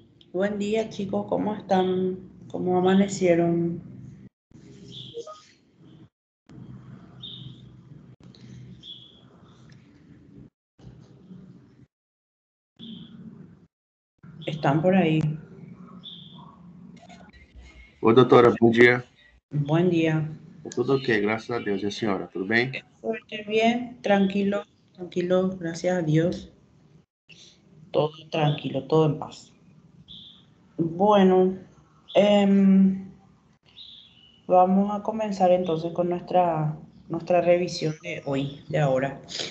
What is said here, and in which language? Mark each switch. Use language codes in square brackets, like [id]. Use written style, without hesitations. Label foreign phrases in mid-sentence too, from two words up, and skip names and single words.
[es] Buen día, chicos, ¿cómo están? ¿Cómo amanecieron? ¿Están por ahí? [pt] Oi, doutora, bom dia. [es] Buen día. [pt] Tudo ok, graças a Deus. E a senhora, tudo bem? [es] Suerte, bien, tranquilo, tranquilo, gracias a Dios. Todo tranquilo, todo en paz. Bueno, em, vamos a comenzar entonces con nuestra revisión de hoy, de ahora.